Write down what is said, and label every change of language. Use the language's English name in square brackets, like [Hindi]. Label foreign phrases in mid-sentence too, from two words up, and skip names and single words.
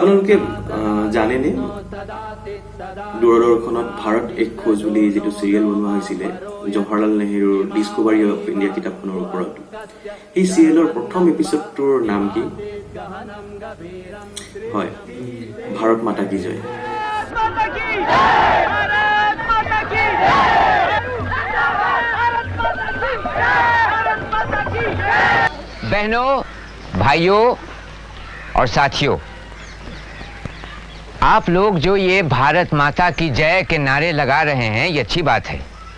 [Assamese] আপোনালোকে জানেনে দূৰদৰ্শনত ভাৰত এক খোজ বুলি যিটো চিৰিয়েল বনোৱা হৈছিলে জৱাহৰলাল নেহৰুৰ ডিস্কভাৰী অফ ইণ্ডিয়া কিতাপখনৰ ওপৰত এই চিৰিয়েলৰ প্ৰথম এপিছডটোৰ নাম কি হয় [Hindi] भारत माता की जय बहनों भाइयों और साथियों आप लोग जो ये भारत माता की जय के नारे लगा रहे हैं ये अच्छी बात है